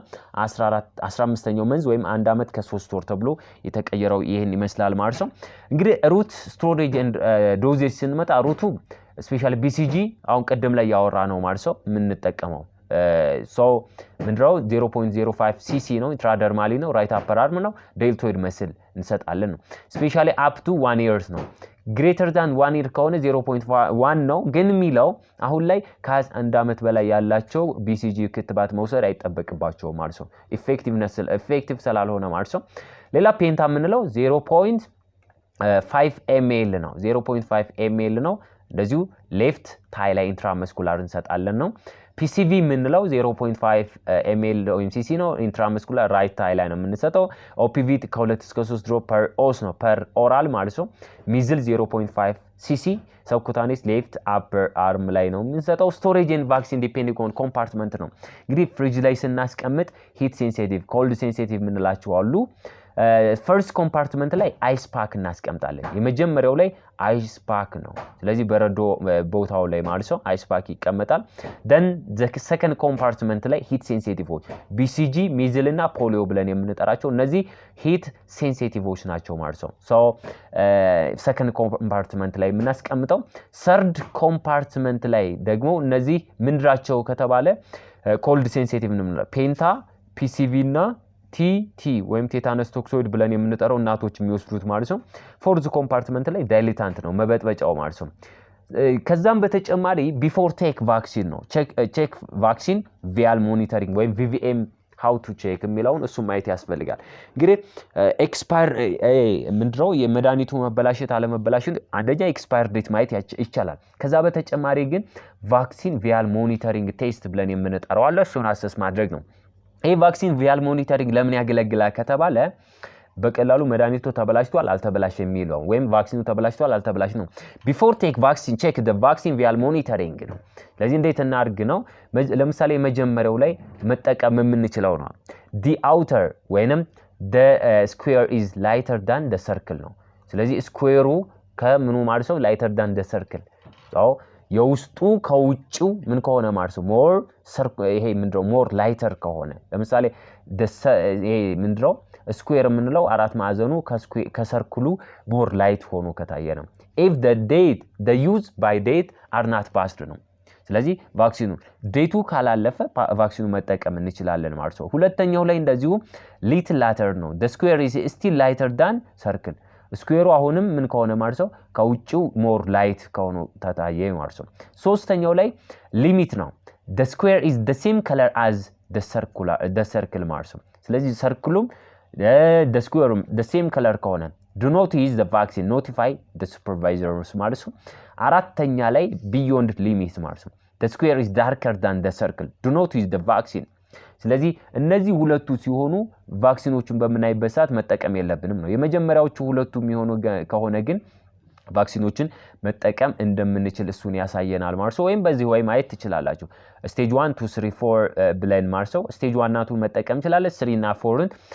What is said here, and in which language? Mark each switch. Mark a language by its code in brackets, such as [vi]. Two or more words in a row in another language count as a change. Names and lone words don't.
[am] 15ኛው መንዝ ወይም 1 አመት ከ3 ወር ተብሎ የተቀየረው ይሄን ይመስላል ማለት ነው እንግዲህ [en] route storage and dosage [am] ስንመጣ ሩቱ ስፔሻሊ BCG አሁን ቀደም ላይ ያወራ ነው ማለት ነው የምንጠቀመው so ምንድነው 0.05 cc ነው ኢንትራደርማሊ ነው [en] right upper arm [am] ነው ዴልቶይድ መስል እንሰጣለን ነው ስፔሻሊ [en] up to 1 years [am] ነው [en] greater than 1 year [am] ከሆነ 0.1 ነው ግን ሚለው አሁን ላይ ከ1 አመት በላይ ያላቸው BCG ክትባት መውሰድ አይጠበቅባቸው ማለት ነው ኢፌክቲቭ ስላልሆነ ማለት ነው ሌላ ፔንታ ምንለው 0.5 ml ነው 0.5 ml ነው እንደዚሁ [en] left thigh [am] ላይ ኢንትራመስኩላር እንሰጣለን ነው PCV ምንለው 0.5 ml ወይም cc ነው ኢንትራመስኩላር [en] right thigh [am] ላይ ነው የምንሰጠው OPV ከ2 እስከ 3 ድሮፕ [la] per os [am] ነው [en] per oral [am] ማለት ነው ሚዝል 0.5 cc [en] subcutaneous left upper arm [am] ላይ ነው የምንሰጠው [en] storage and vaccine depending on [am] compartment ነው እንግዲህ ፍሪጅ ላይ ስናስቀምጥ [en] heat sensitive cold sensitive [am] ምንላቸው አሉ [en] first compartment [am] ላይ [en] ice pack [am] እናስቀምጣለን የመጀመሪያው ላይ [en] ice pack [am] ነው ስለዚህ በረዶ ቦታው ላይ ማለት ነው [en] ice pack [am] ይቀመጣል [en] then the second compartment [am] ላይ [en] heat sensitive BCG [am] measles እና polio ብለን የምንጠራቸው እነዚህ [en] heat sensitive [am] ናቸው ማለት ነው [en] so second compartment [am] ላይ የምናስቀምጠው [en] third compartment [am] ላይ ደግሞ እነዚህ ምንድራቸው ከተባለ [en] cold sensitive [am] ነው ፔንታ PCV እና TT ወይም [en] tetanus toxoid [am] ብለን የምንጠራው እናቶች የሚወስዱት ማለት ነው [en] fourth compartment [am] ላይ ዳይሊታንት ነው መበጥበጫው ማለት ነው ከዛም በተጨማሪ [en] before take vaccine [am] ነው [en] check vaccine vial monitoring [am] ወይም [en] VVM how to check [am] የሚለውን እሱ ማየት ያስፈልጋል። እንግዲህ ኤክስፓየር ምንድነው የመድኃኒቱ መበላሸት አለመበላሸት አንደኛ [en] expire date [am] ማየት ይቻላል። ከዛ በተጨማሪ ግን [en] vaccine vial monitoring test [am] ብለን የምንጠራው አለ እሱን አሰስ ማድረግ ነው። ይሄ [en] vaccine vial monitoring [am] ለምን ያገለግላል ከተባለ በቀላሉ መድኃኒቱ ተበላሽቷል አልተበላሸም የሚለው ወይም ቫክሲኑ ተበላሽቷል አልተበላሽ ነው። [en] before take vaccine check the vaccine vial monitoring [am] ነው። ስለዚህ እንዴት እናድርግ ነው? ለምሳሌ መጀመሪያው ላይ መጠቀም የምንችለው ነው [en] the outer ወይንም the square is lighter than the circle [am] ነው። ስለዚህ ስኩዌሩ ከምኑ ማለት ነው [en] lighter than the circle [am] የውስጡ ከውጭው ምን ከሆነ ማለት ነው ሞር ይሄ ምንድነው [en] more lighter [am] ከሆነ ለምሳሌ ይሄ ምንድነው ስኩዌር የምንለው አራት ማዕዘኑ ከሰርክሉ [en] more light [am] ሆኖ ከታየ ነው። [en] if the use by date are not passed [am] ነው። ስለዚህ ቫክሲኑ ዴቱ ካላለፈ ቫክሲኑ መጠቀም እንችላለን ማለት ነው። ሁለተኛው ላይ እንደዚሁ [en] little lighter [am] ነው [en] the square is still lighter than circle [am] ስኩዌሩ አሁንም ምን ከሆነ ማለት ነው ከውጭው [en] more light [am] ከሆነ ታታየ ማለት ነው። ሶስተኛው ላይ ሊሚት ነው [en] the square is the same color as the circle [am] ማለት ነው። ስለዚህ ሰርክሉም [en] the square the same color ከሆነ do not use the vaccine notify the supervisors ማለት [am] ነው። አራተኛ ላይ [en] beyond limit [am] ማለት ነው [en] the square is darker than the circle do not use the vaccine [am] ስለዚህ እነዚህ ሁለቱ ሲሆኑ ቫክሲኖቹን በመናይበት ሰዓት መጠቀም የለብንም ነው። የመጀመሪያዎቹ ሁለቱ የሚሆኑ ከሆነ ግን ቫክሲኖችን መጠቀም እንደምንችል እሱን ያሳየናል ማለት ነው። ወይም በዚህ ወይ ማየት ትችላላችሁ ስቴጅ 1 2 3 4 ብለን ማለት ነው። ስቴጅ 1 እና 2 መጠቀም እንችላለን 3 እና 4ን